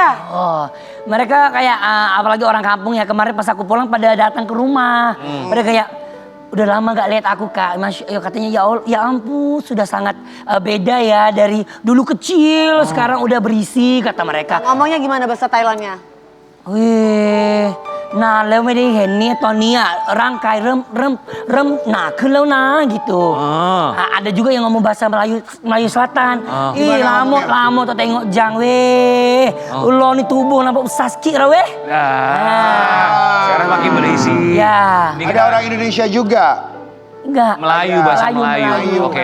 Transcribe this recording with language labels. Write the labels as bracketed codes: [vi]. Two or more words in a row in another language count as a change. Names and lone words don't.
[id] Oh, mereka kayak apalagi orang kampung ya, kemarin pas aku pulang pada datang ke rumah. Pada kayak udah lama gak lihat aku, Kak. Katanya ya ampun sudah sangat beda ya dari dulu kecil sekarang udah berisi kata mereka. Ngomongnya gimana bahasa Thailandnya? Wih, nah [th] แล้วไม่ได้เห็นเนี่ยตอนนี้ร่างกายเริ่มหนาขึ้นแล้วนะ gitu. [id] Ada juga yang ngomong bahasa Melayu Selatan. [ms] Ih, lamo tuh tengok jang weh. Lo nih tubuh nampak besar sikit lah weh. [id] Sekarang makin berisi. Ya. Ini Ada kita orang Indonesia juga. Enggak. Melayu bahasa Melayu. Oke.